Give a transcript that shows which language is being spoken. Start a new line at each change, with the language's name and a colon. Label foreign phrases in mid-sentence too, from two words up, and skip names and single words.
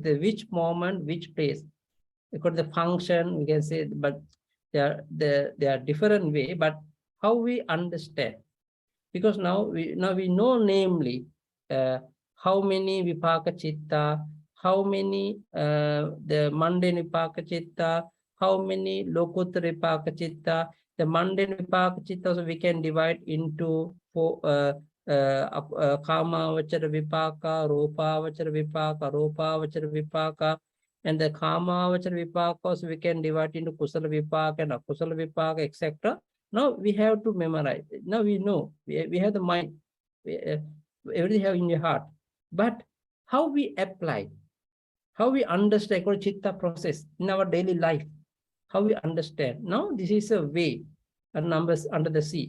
English: The which moment, which place. Because the function we can say, but they are different way. But how we understand, because now we know namely how many
Pali: vipaka chitta,
English: how many the mundane
Pali: vipaka chitta,
English: how many
Pali: lokuttara vipaka chitta.
English: The mundane
Pali: vipaka chitta
English: also we can divide into 4
Pali: kamavachara vipaka, ropavachara vipaka, aropavachara vipaka,
English: and the
Pali: kamavachara vipaka
English: also we can divide into
Pali: kusala vipaka
English: and
Pali: akusala vipaka,
English: etc. Now we have to memorize. Now we know, we have the mind, everything have in your heart. But how we apply, how we understand chitta process in our daily life, how we understand. Now this is a way, numbers under the sea.